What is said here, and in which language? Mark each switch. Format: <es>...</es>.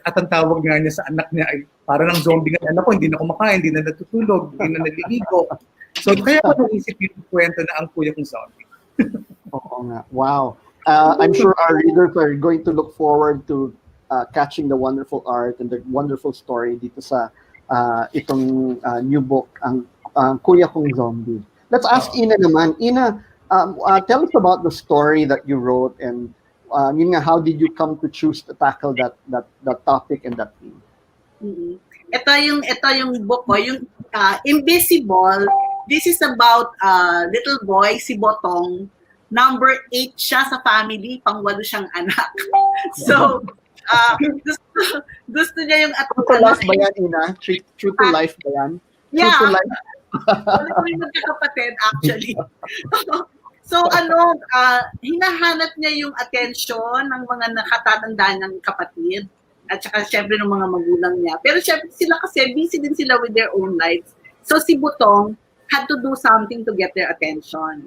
<tl>At ang tawag nga niya sa anak niya ay parang ng zombie nga, anak ko, hindi na kumakain, hindi na natutulog, hindi na naliligo. So kaya ko naisip yung kwento na ang kuya kong zombie. Oo nga. Wow.</tl> <en>I'm sure our readers are going to look forward to catching the wonderful art and the wonderful story</en> <tl>dito sa itong</tl> <en>new book, ang Kuya Kong Zombie. Let's ask Ina naman. Ina, tell us about the story that you wrote and</en> <tl>yun nga,</tl> <en>how did you come to choose to tackle that topic and that theme?</en> <tl>Mm-hmm. Ito yung book ko, yung Invisible.</tl> <en>This is about little boy, si Botong.</en> <tl>Number 8 siya sa family, pang-walo siyang anak. So, gusto niya yung</tl> <en>True to life</en> <tl>ba yan,</tl> <en>Ina? True to life ba yan? Yeah. True to life?</en> <tl>Wala kami magkakapatid, actually. So, hinahanap niya yung attention ng mga nakatatanda ng kapatid at saka syempre ng mga magulang niya. Pero syempre sila kasi busy din sila</tl> <en>with their own lives. So, si Butong had to do something to get their attention.</en>